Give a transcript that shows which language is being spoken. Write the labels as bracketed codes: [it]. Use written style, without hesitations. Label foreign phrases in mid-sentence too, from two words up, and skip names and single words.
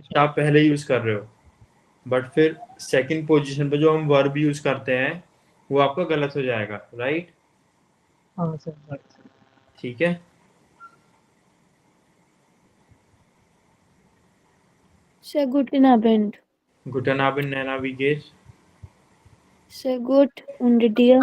[hi] निस्ट आप पहले यूज कर रहे हो, बट फिर [en] second position [hi] पे जो हम वर्ब यूज करते हैं वो आपका गलत हो जाएगा, राइट? हाँ सर, सॉरी। ठीक है, [de] Sehr guten Abend. Guten Abend नैना wie geht's Sehr gut. Und dir?